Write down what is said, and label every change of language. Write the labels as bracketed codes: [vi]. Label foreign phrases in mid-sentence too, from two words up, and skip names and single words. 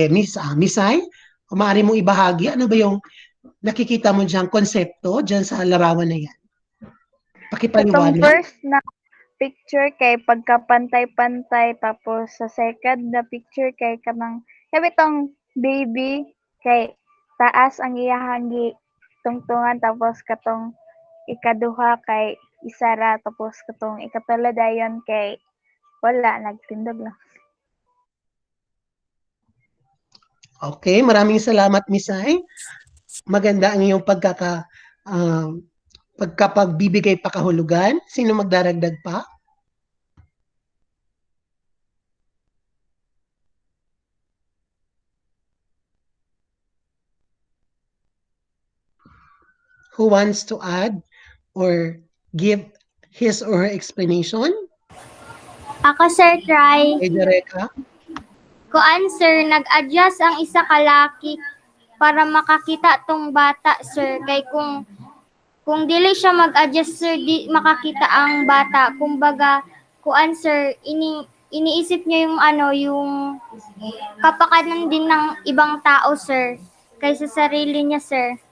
[tl] Miss Ay, kung maaari mong ibahagi, ano ba yung nakikita mo dyan, konsepto dyan sa larawan na yan? Itong Pakipaliwanag. [ceb] first na picture kay pagka-pantay-pantay, tapos sa second na picture kay kanang sabi tong baby kay taas ang iyahang tungtungan, tapos katong ikaduha kay isara, tapos katong ikatula dayon kay Wala, nagtindog lang. [tl] Okay, maraming salamat, Miss Ai. Maganda ang iyong pagkapagbibigay pa kahulugan. Sino magdaragdag pa? [en] Who wants to add or give his or her explanation? [ceb] Ako, Sir, try. Kay Dereka? Kuan, sir, nag-adjust ang isa ka laki para makakita tong bata, sir. Kay kung dili siya mag-adjust, sir, di makakita ang bata. [tl] Kumbaga, kuan, sir, iniisip niya yung yung kapakanan din ng ibang tao, sir, kaysa sarili niya, sir.